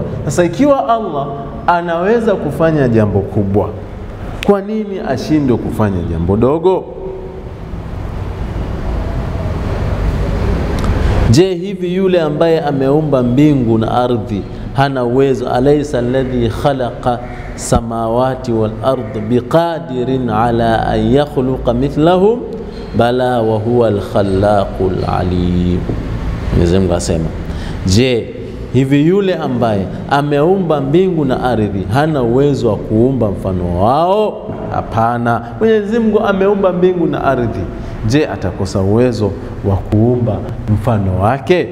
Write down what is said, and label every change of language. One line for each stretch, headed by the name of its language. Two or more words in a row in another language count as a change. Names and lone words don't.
Swahili: Sasa ikiwa Allah anaweza kufanya jambo kubwa, kwa nini ashindwe kufanya jambo dogo? Je, hivi yule ambaye ameumba mbingu na ardhi hana uwezo?
Arabic: أليس الذي خلق السماوات والأرض بقادر على أن يخلق مثلهم بلى وهو الخلاق العليم.
Swahili: Mwenyezi Mungu asema, je, hivi yule ambaye ameumba mbingu na ardhi hana uwezo wa kuumba mfano wao? Hapana, Mwenyezi Mungu ameumba mbingu na ardhi. Je, atakosa uwezo wa kuumba mfano wake?